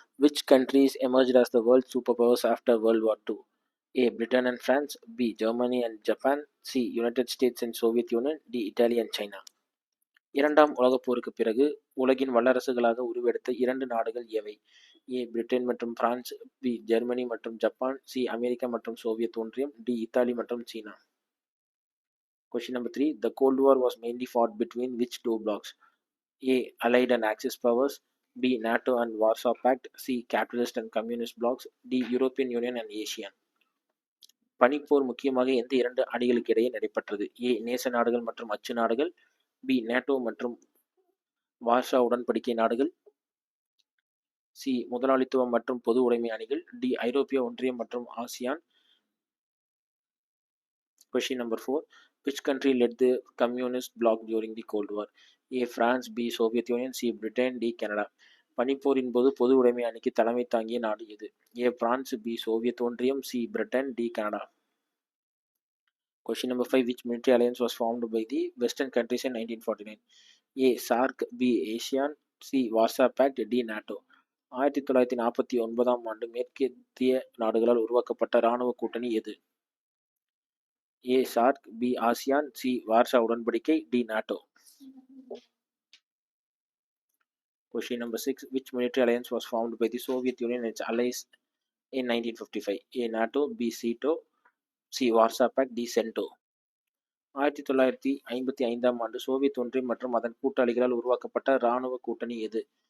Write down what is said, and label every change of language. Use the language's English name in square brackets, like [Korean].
[English] Which countries emerged as the world superpowers after World War II? A. Britain and France, B. Germany and Japan, C. United States and Soviet Union, D. Italy and China. [Tamil] இரண்டாம் உலகப் போருக்கு பிறகு உலகின் வல்லரசுகளாக உருவெடுத்த இரண்டு நாடுகள் எவை? ஏ. Britain மற்றும் France, B. Germany மற்றும் ஜப்பான், சி. அமெரிக்கா மற்றும் சோவியத் ஒன்றியம், டி. இத்தாலி மற்றும் சீனா. [English] Question number 3. The Cold War was mainly fought between which two blocs? A. Allied and Axis powers, B. NATO and Warsaw Pact, C. Capitalist and Communist blocs, D. European Union and ASEAN. [Tamil] பனிப்போர் முக்கியமாக எந்த இரண்டு அணிகளுக்கு இடையே நடைபெற்றது? ஏ. நேச நாடுகள் மற்றும் அச்சு நாடுகள், பி. நேட்டோ மற்றும் வார்ஷா உடன்படிக்கை நாடுகள், சி. முதலாளித்துவம் மற்றும் பொது உடைமை அணிகள், டி. ஐரோப்பிய ஒன்றியம் மற்றும் ASEAN. [English] Question number 4. Which country led the communist bloc during the Cold War? A. France, B. Soviet Union, C. Britain, D. Canada. [Tamil] பனிப்போரின் போது பொது உடைமை அணிக்கு தலைமை தாங்கிய நாடு எது? ஏ. France, B. சோவியத் ஒன்றியம், C. Britain, D. Canada. [English] Question number 5. Which military alliance was formed by the Western countries in 1949? A. SAARC, B. ASEAN, C. Warsaw Pact, D. NATO. [Tamil] 1949ஆம் ஆண்டு மேற்கத்திய நாடுகளால் உருவாக்கப்பட்ட இராணுவ கூட்டணி எது? ஏ. SAARC, B. ASEAN, C. வார்ஷா உடன்படிக்கை, D. NATO. [English] Question number 6. Which military alliance was formed by the Soviet Union and its allies in 1955? A. NATO, B. SEATO, C. Warsaw Pact, D. CENTO. [Tamil] 1955ஆம் ஆண்டு Soviet ஒன்றியம் மற்றும் அதன் கூட்டாளிகளால் உருவாக்கப்பட்ட இராணுவ கூட்டணி எது?